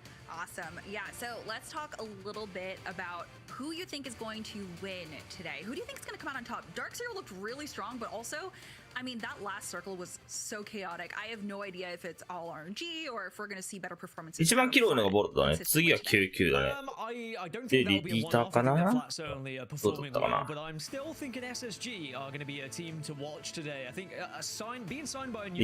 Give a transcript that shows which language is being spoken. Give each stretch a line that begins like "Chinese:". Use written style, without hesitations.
English: Awesome. Yeah, so let's talk a little bit about who you think is going to win today. Who do you think is going to come out on top? Dark Zero looked really strong, but also, I mean, that last circle was so chaotic. I have no idea if it's all RNG or if we're going to see better performances.
Japanese: 一番キロのがボルトだね。次は99だね。で、リピーターかな？どうだったかな？
English: But I'm still thinking SSG are going to be a team to watch today. I think being signed by a new